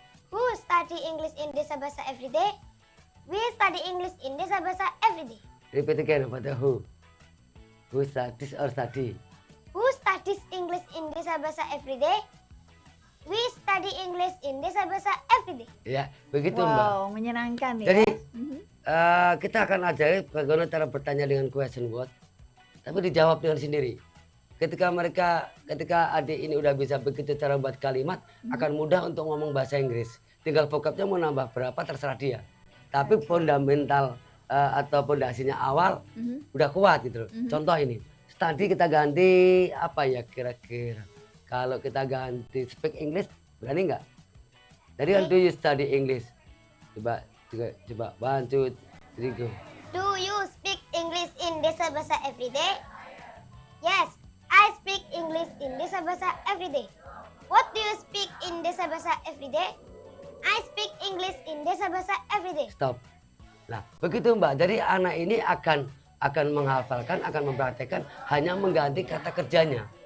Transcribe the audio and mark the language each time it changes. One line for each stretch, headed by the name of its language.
English: Who study English in Desa Bahasa every day? We study English in Desa Bahasa every day. Repeat again about the who. Who studies or study? Who studies English in Desa Bahasa every day? We study English in Desa Bahasa every day.
Indonesian: Ya, begitu Mbak. Wow, menyenangkan ya. Jadi Mhm. kita akan ajari bagaimana cara bertanya dengan question word, tapi dijawab dengan sendiri. Ketika adik ini udah bisa begitu cara buat kalimat, akan mudah untuk ngomong bahasa Inggris. Tinggal vocabnya mau nambah berapa terserah dia. Tapi fundamental atau pondasinya awal udah kuat gitu loh. Contoh ini, tadi kita ganti apa ya kira-kira? Kalau kita ganti
English: speak English,
Indonesian: berani nggak? Tadi kan
English: do you study English?
Indonesian: Coba 1, 2, 3 go.
English: Do you speak English in Desa Bahasa every day? Yes, I speak English in Desa Bahasa every day. What do you speak in Desa Bahasa every day? I speak English in Desa Bahasa every day.
Indonesian: Stop. Nah, begitu Mbak. Jadi anak ini akan menghafalkan, akan mempraktekkan, hanya mengganti kata kerjanya.